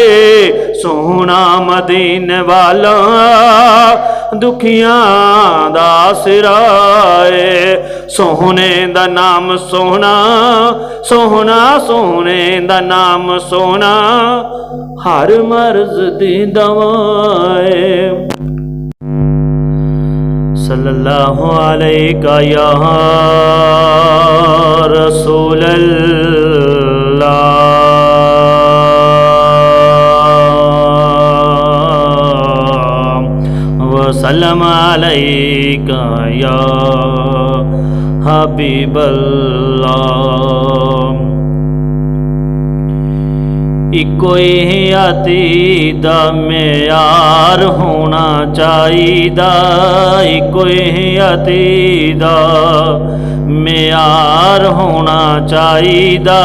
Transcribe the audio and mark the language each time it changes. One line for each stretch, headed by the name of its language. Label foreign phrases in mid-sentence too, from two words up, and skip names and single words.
Punjabi: ਸੋਹਣਾ ਮਦੀਨੇ ਵਾਲਾ ਦੁਖੀਆਂ ਦਾ ਆਸਰਾ ਹੈ। ਸੋਹਣੇ ਦਾ ਨਾਮ ਸੋਹਣਾ, ਸੋਹਣਾ ਸੋਹਣੇ ਦਾ ਨਾਮ ਸੋਹਣਾ ਹਰ ਮਰਜ਼ ਦੀ ਦਵਾ ਹੈ।
Arabic: صلى الله عليك يا رسول الله وسلم عليك يا حبيب الله.
Punjabi: ਇਕੋ ਯਾਤੀ ਦਾ ਮਿਆਰ ਹੋਣਾ ਚਾਹੀਦਾ। ਇਕੋ ਯਾਤੀ ਦਾ ਮਿਆਰ ਹੋਣਾ ਚਾਹੀਦਾ।